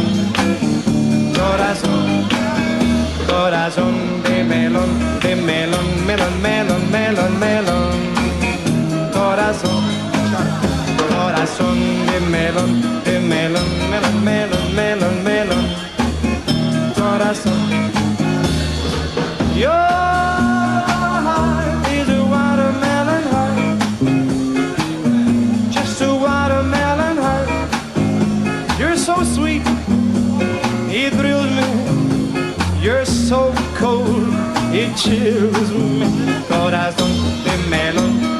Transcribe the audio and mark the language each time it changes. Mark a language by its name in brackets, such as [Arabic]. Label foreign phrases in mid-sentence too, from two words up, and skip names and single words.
[Spanish] Corazón, corazón de melón, melón, melón, melón, melón. Corazón, corazón de melón, melón, melón, melón. Corazón. [English] Your heart is a watermelon heart, just a watermelon heart. You're so sweet, it thrills me. You're so cold, it chills me. [Spanish] Corazón de melón.